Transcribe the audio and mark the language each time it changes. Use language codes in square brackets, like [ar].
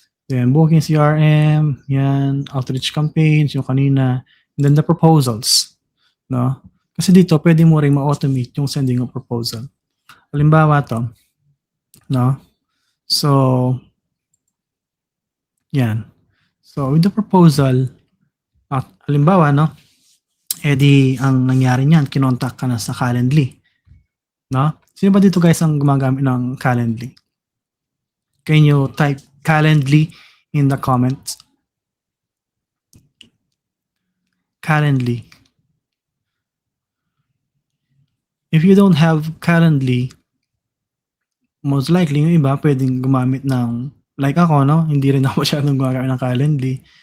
[en] Then, booking CRM, yan, outreach campaigns, [tl] yung kanina, [en] and then the proposals. [tl] No? Kasi dito, pwede mo rin ma-automate yung [en] sending of proposal. [tl] Halimbawa to, no? So, yan. So, [en] with the proposal, [tl] halimbawa, no? Di ang nangyari niyan, kinontak ka na sa Calendly. No? Sino ba dito guys ang gumagamit ng Calendly? [en] Can you type Calendly in the comments? Calendly. If you don't have Calendly, most likely [tl] yung iba pwedeng gumamit ng, like ako, no? Hindi rin ako masyadong gumagamit ng Calendly.